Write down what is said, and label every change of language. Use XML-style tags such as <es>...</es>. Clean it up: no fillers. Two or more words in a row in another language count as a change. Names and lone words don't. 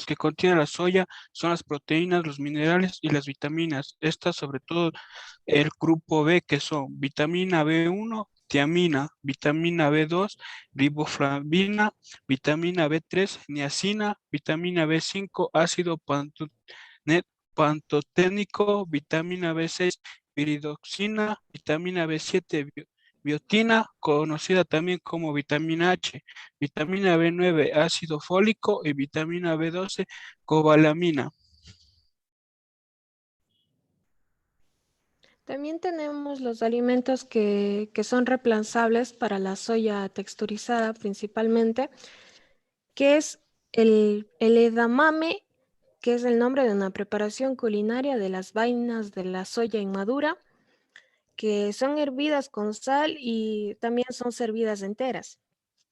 <es>que contiene la soya son las proteínas, los minerales y las vitaminas. Estas, sobre todo el grupo B, que son vitamina B1, tiamina, vitamina B2, riboflavina, vitamina B3, niacina, vitamina B5, ácido pantoténico, vitamina B6, piridoxina, vitamina B7, biotina, conocida también como vitamina H, vitamina B9, ácido fólico y vitamina B12, cobalamina. También tenemos los alimentos que son reemplazables para la soya texturizada principalmente, que es el edamame, que es el nombre de una preparación culinaria de las vainas de la soya inmadura, que son hervidas con sal y también son servidas enteras.</es>